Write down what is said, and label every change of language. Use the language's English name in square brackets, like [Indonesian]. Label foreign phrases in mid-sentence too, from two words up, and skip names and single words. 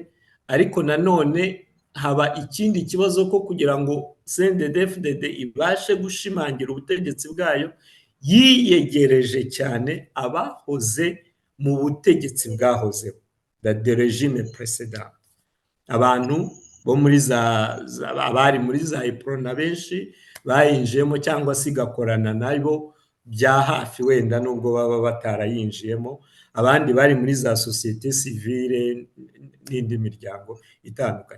[Kinyarwanda] Ariko nanone haba ikindi kibazo ko kugira ngo CNDD-FDD ibashe gushimangira ubutegetsi bwayo, yiyegereje cyane abahoze mu butegetsi bwahozeho, [French] de regime précédent. [Kinyarwanda] Abantu bo muri abari muri za iprona benshi bayinjiyemo cyangwa se igakorana nabo bya hafi, wenda nubwo baba batarayinjiyemo. Abandi bari muri za [French] société civile [Kinyarwanda] n'indi miryango itandukanye.